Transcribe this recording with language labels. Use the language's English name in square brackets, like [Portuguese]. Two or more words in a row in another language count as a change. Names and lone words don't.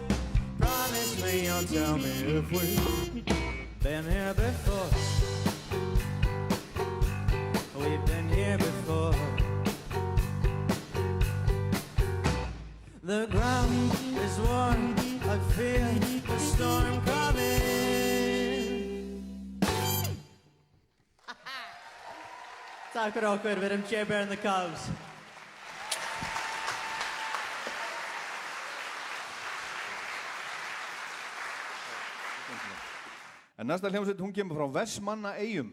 [English] Promise me you'll tell me if we've been here before. We've been here before. The ground is warm, I feel the storm coming. [Icelandic] Takk fyrir okkur, við erum Jay Bear and the Cubs. En næsta hljómsveit, hún kemur frá Vestmannaeyjum.